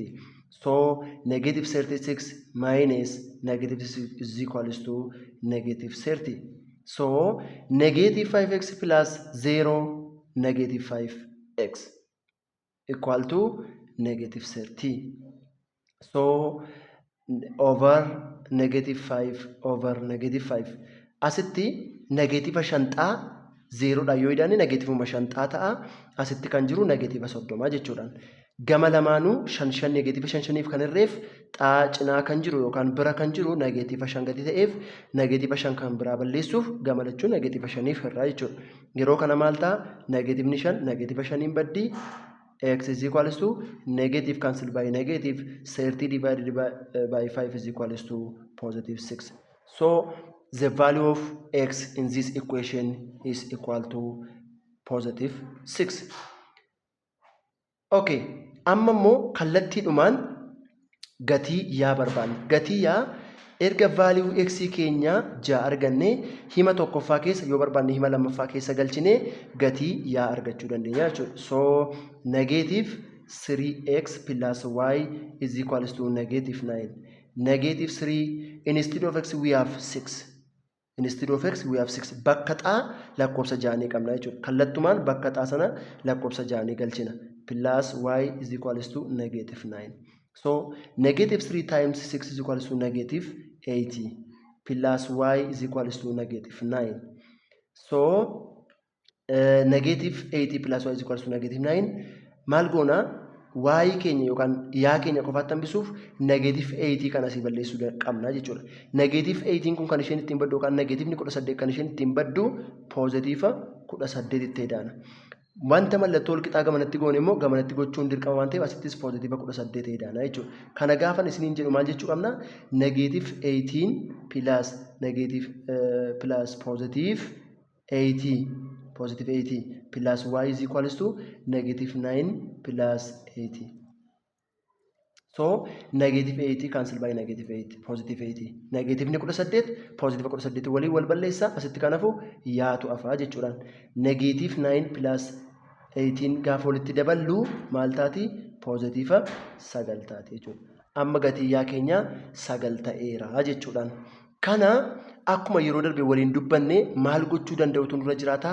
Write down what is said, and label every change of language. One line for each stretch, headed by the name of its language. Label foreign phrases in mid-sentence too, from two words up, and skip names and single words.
English: So negative 36 minus negative is equals to negative 30. So negative 5x plus 0 negative 5x equal to negative 30. So over negative 5 over negative 5.
Oromo: Asitti negative shantaa 0 dha yoo idaan negative shantaa ta'a. Asitti kan jiru negative 30 jechuudhaan. Gama lamaanuu shan negative shaniif kan irreef xaa cinaa kan jiru yookaan bira kan jiru negative 5 gadi ta'eef negative 5 kan biraa balleessuuf gama lachuun negative 5f irraa jechuudha. Yeroo kana maal ta'a? Negative 5 negative 5 baddi.
English: X is equals to negative cancelled by negative 30 divided by 5 is equals to positive 6. So the value of x in this equation is equal to positive 6. Okay.
Oromo: Amma immoo kallattiidhumaan gatii yaa barbaanna. Gatii yaa erga value x keenya 6 arganne hima tokkoffaa keessa yoo barbaanne hima lammaffaa keessa galchine gatii yaa argachuu dandeenya jechuudha.
English: So negative 3x plus y is equals to negative 9. Negative 3 instead of x we have 6. Instead of x we have 6.
Oromo: Bakka xaa lakkoofsa 6 qabna jechuudha. Kallattumaan bakka xaa sana lakkoofsa 6 galchina.
English: Plus y is equals to negative 9. So negative 3 times 6 is equals to negative 80 plus y is equals to negative 9. So negative 80 plus y is equals to negative 9.
Oromo: Maal goona y keenya yookaan yaa keenya qofaatti hambisuuf negative 80 kan asii balleessuu qabna jechuudha. Negative 18 kun kan isheen ittiin baddu yookaan negative 18 kan isheen ittiin baddu positive 18 itti edaana. Wanta mallattoo wal qixaa gamanatti goone immoo gamanatti gochuun dirqama waan ta'eef asittis positive 18 edaana jechuudha. Kana gaafan isiniin jedhu maal jechuu qabna?
English: Negative 18 plus negative plus positive 80 positive 80 plus y is equals to negative 9 plus 80. So negative 80 cancel by negative 8 positive 80. Negative 18 positive 18
Oromo: waliin wal balleessa asitti kanaafuu yaatu afaa jechuudhaan.
English: Negative 9 plus 18
Oromo: gaafa walitti daballu maal taati? Positive 9 taati jechuudha. Amma gatii yaa keenya 9 ta'eera jechuudhaan. Kana akkuma yeroo darbe waliin dubbanne maal gochuu danda'utu nurra jiraata?